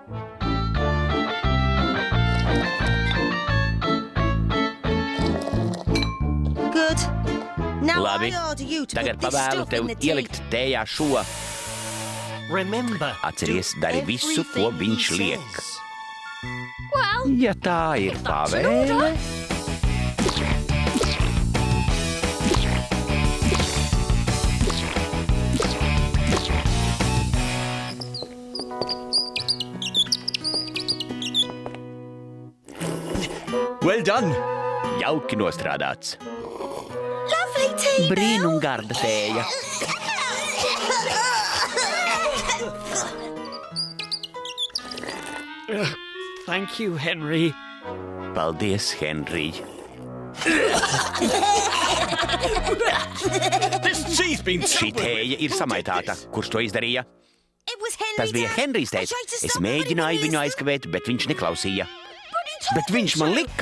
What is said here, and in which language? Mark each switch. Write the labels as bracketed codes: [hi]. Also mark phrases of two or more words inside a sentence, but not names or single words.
[lv] Labi, tagad pavēlu tev ielikt tējā šo. Atceries, dari visu, ko viņš liek. Ja tā ir pavēle... [en] Well done! [lv] Jauki nostrādāts. Brīnum garda tēja. [en] Thank you, Henry. [lv] Paldies, Henry. Šī tēja ir samaitāta. Kurš to izdarīja? Tas bija Henrijs teica. Es mēģināju viņu aizkavēt, bet viņš neklausīja. Bet viņš man lika.